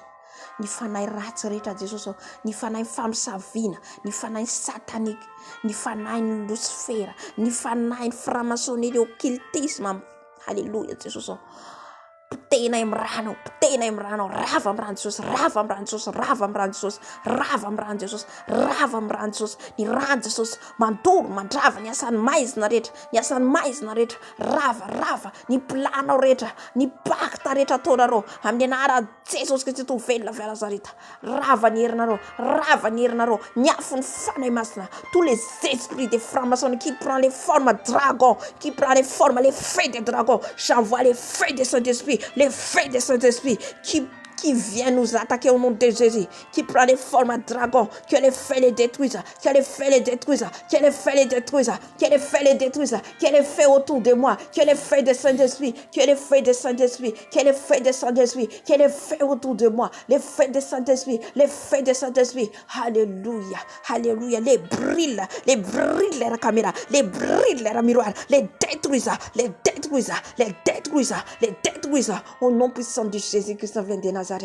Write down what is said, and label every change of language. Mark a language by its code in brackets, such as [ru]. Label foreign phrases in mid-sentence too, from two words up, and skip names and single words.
[mg] ny fanahy ratsy rehetra Jesosy ny fanahy famisaviana ny fanahy satanika ny fanahy ny Lucifera ny fanahy ny [fr] franc-maçonnerie occultisme [mg] alleluia Jesosy pitena amin'ny rano rava amin'ny rano Jesosy rava amin'ny rano Jesosy rava amin'ny rano Jesosy rava amin'ny rano Jesosy rava amin'ny rano Jesosy ny rano Jesosy mandoro mandrava ny asan'ny maizina rehetra rava ny planao rehetra ny pacte rehetra ataonareo amin'ny anaran'i Jesosy Kristy velona avy Nazareta rava ny herinareo ny afo ny fanahy masina [fr] tous les esprits des francs-maçons qui prend les formes dragon qui prend les formes les feux des dragons j'envoie les feux des Saint-Esprit les feux des Saint-Esprit qui vient nous attaquer au nom de Jésus, qui prend les formes à dragon, que les feux les détruisent, que les feux les détruisent, que les feux les détruisent, que les feux les détruisent, que les feux autour de moi, que les feux de Saint-Esprit, que les feux de Saint-Esprit, que les feux de Saint-Esprit, que les feux autour de moi, les feux de Saint-Esprit, les feux de Saint-Esprit, alléluia, alléluia, les brillent la caméra, les brillent la miroir, les détruisent, au nom puissant de Jésus-Christ vient de Nazareth.